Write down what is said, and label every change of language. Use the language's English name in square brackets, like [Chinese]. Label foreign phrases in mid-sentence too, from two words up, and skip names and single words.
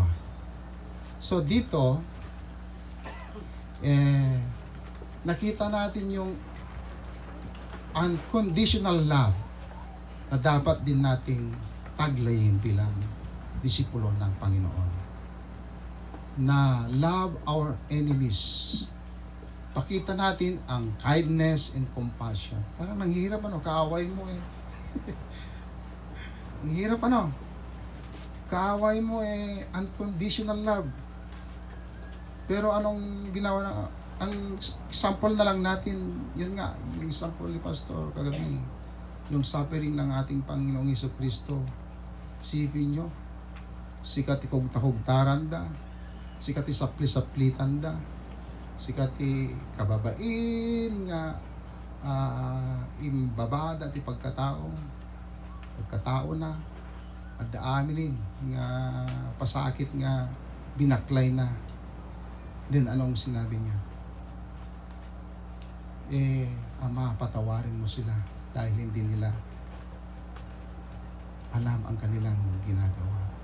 [Filipino] So dito, nakita natin yung [English] unconditional love [Filipino] na dapat din nating taglayin bilang disipulo ng Panginoon. [English] Na love our enemies. [Filipino] Pakita natin ang [English] kindness and compassion. [Filipino] Parang nanghihirap kaaway mo Ang hirap kaaway mo [English] unconditional love. [Filipino] Pero anong ginawa ang sample na lang natin, yun nga, yung sample ni Pastor kagabi, yung suffering ng ating Panginoong Jesucristo. Sipin nyo, [Iloko] sikati kogtakogtaran da, sikati sapli-saplitan da, sikati kababain nga imbabada ti pagkatao na at daaminin nga pasakit nga binaklay na. [Filipino] Then anong sinabi niya? Ama, patawarin mo sila dahil hindi nila alam ang kanilang ginagawa.